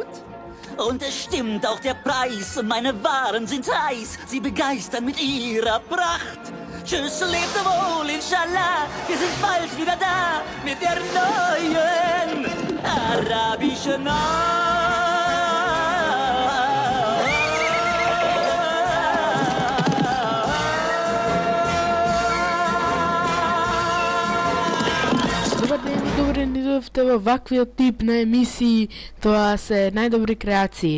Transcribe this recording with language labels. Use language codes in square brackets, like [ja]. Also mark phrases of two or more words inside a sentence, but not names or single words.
[de] Und es stimmt auch der Preis, meine Waren sind heiß, sie begeistern mit ihrer Pracht. Tschüss, lebt wohl, inshallah, wir sind bald wieder da mit der neuen arabischen Nacht. [mk] Добре ни дојдовте во ваквиот тип на емисии, тоа се најдобри креации.